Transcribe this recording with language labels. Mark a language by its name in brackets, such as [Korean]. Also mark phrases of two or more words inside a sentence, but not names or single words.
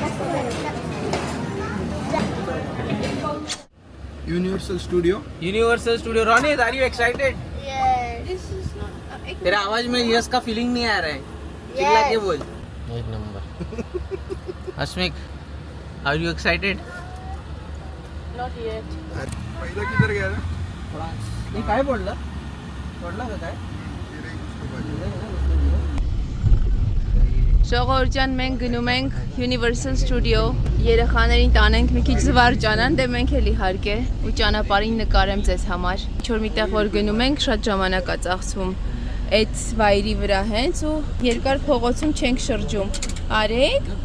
[English] यूनिवर्सल स्टूडियो रोनित are you excited [Hindi] तेरा आवाज में यस का फीलिंग नहीं आ रहा है चिल्ला के बोल एक नंबर अस्मिक [English] are you excited Not yet. [Hindi] पहिला किधर गया था [Marathi] ये काय बोलला का काय [Armenian] Շողորջան մենք գնում ենք Universal Studio երեխաներին տանենք մի քիչ զվարճանան դե մենք էլ իհարկե ու ճանապարհին նկարեմ ձեզ համար ինչ որ միտեղ որ գնում ենք շատ ժամանակ է ծախսվում այդ վայրի վրա հենց ու երկար փողոցում չենք շրջում արեք